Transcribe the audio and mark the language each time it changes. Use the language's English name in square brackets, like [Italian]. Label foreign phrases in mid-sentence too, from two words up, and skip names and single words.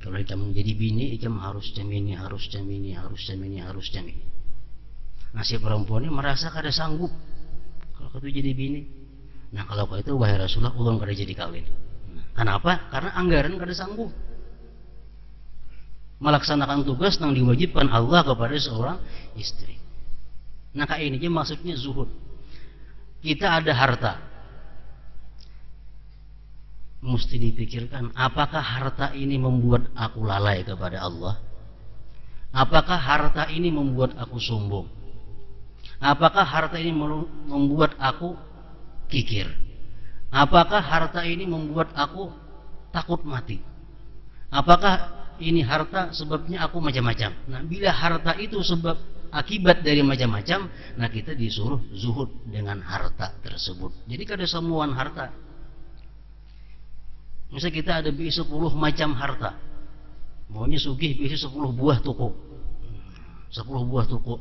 [Indonesian] Kalau kita menjadi bini, kita harus jam ini. Nah si perempuan ini merasa kada sanggup kalau itu jadi bini. Nah kalau itu wahai Rasulullah, ulun kada jadi kawin. Kenapa? Karena anggaran kada sanggup melaksanakan tugas yang diwajibkan Allah kepada seorang istri. Nah kayak ini aja maksudnya zuhud. Kita ada harta, mesti dipikirkan apakah harta ini membuat aku lalai kepada Allah, apakah harta ini membuat aku sombong, apakah harta ini membuat aku kikir, apakah harta ini membuat aku takut mati, apakah ini harta sebabnya aku macam-macam. Nah bila harta itu sebab akibat dari macam-macam, nah kita disuruh zuhud dengan harta tersebut. Jadi kada semuaan harta. Misalnya kita ada 10 macam harta, maunya sugih bisa 10 buah toko, 10 buah toko.